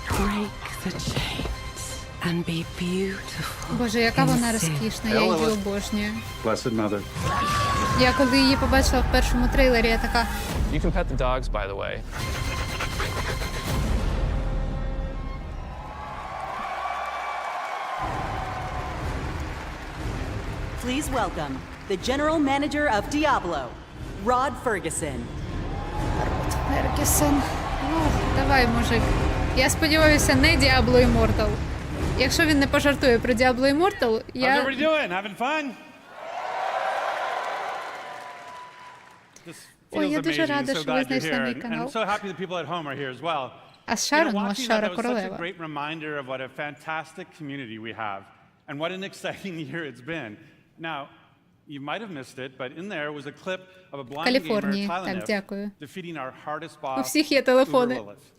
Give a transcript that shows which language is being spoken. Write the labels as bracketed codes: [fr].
[en] Break the chains and be beautiful. [uk] Боже, яка вона розкішна, я її обожнюю. [en] Blessed mother. [uk] Я коли її побачила в першому трейлері, я така... [en] You can pet the dogs, by the way. Please welcome the General Manager of Diablo, Rod Ferguson. [uk] Фергюсон. Давай, мужик. Я сподіваюся, не Diablo Immortal. Якщо він не пожартує про Diablo Immortal, я... [en] How's everybody doing? Having fun? [uk] Ой, я дуже рада, що ви знайшли мій канал. [en] I'm so happy that people at home are here as well. [uk] А Шарон, Шара королева. [en] Great reminder of what a fantastic community we have and what an exciting year it's been. Now, you might have missed it, but in there was a clip of a blind gamer, Tylenif, defeating our hardest boss, Ulanzi.